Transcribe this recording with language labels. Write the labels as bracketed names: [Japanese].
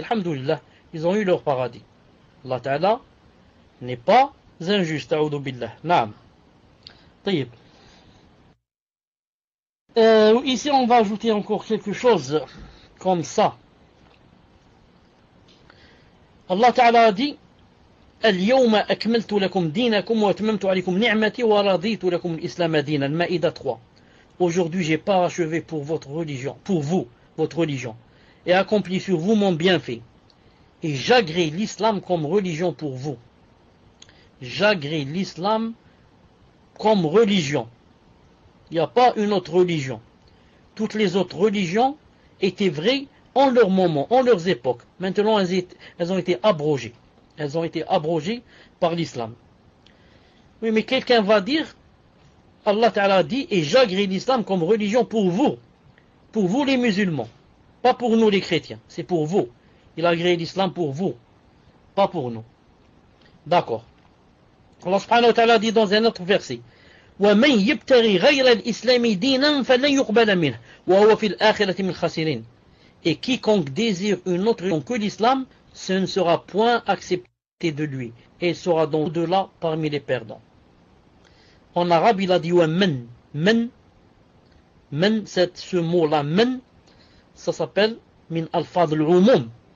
[French] Alhamdulillah, ils ont eu leur paradis. Allah Ta'ala n'est pas injuste, a'udhu billah. Naam. Taïb. Ici, on va ajouter encore quelque chose comme ça. Allah Ta'ala a dit [Arabic] اليوم أكملت لكم دينكم وأتممت عليكم نعمتي ورضيت لكم الإسلام دينا. [French] Maïda 3. Aujourd'hui, j'ai parachevé pour votre religion, pour vous, votre religion, et accompli sur vous mon bienfait. Et j'agrée l'islam comme religion pour vous. J'agrée l'islam comme religion. Il n'y a pas une autre religion. Toutes les autres religions étaient vraies en leur moment, en leurs époques. Maintenant, elles ont été abrogées. Elles ont été abrogées par l'islam. Oui, mais quelqu'un va dire, Allah Ta'ala dit, et j'agrée l'islam comme religion pour vous les musulmans, pas pour nous les chrétiens, c'est pour vous. Il a agréé l'islam pour vous, pas pour nous. D'accord. Allah subhanahu wa ta'ala dit dans un autre verset, [Arabic] وَمَنْ يَبْتَغِي غَيْرَ الْإِسْلَامِ دِينًا فَلَنْ يُقْبَلَ مِنْهُ وَهُوَ فِي الْآخِرَةِ مِنَ الْخَاسِرِينَ. [French] Et quiconque désire une autre religion que l'islam, ce ne sera point accepté de lui, et il sera donc au-delà parmi les perdants. En arabe, il a dit men. Men, ce mot-là, men, ça s'appelle min alfad al-umum.